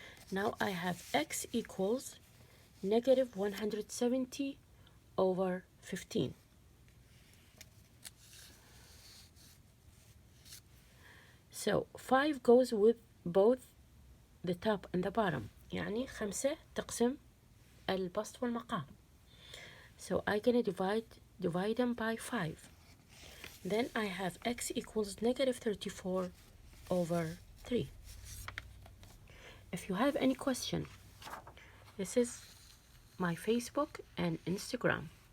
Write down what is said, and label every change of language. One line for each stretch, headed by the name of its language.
English: Now I have x equals negative 170 over 15. So 5 goes with both the top and the bottom.
Arabic: يعني 5 تقسم البسط والمقام.
English: So I'm gonna divide them by 5. Then I have x equals negative 34 over 3. If you have any question, this is my Facebook and Instagram.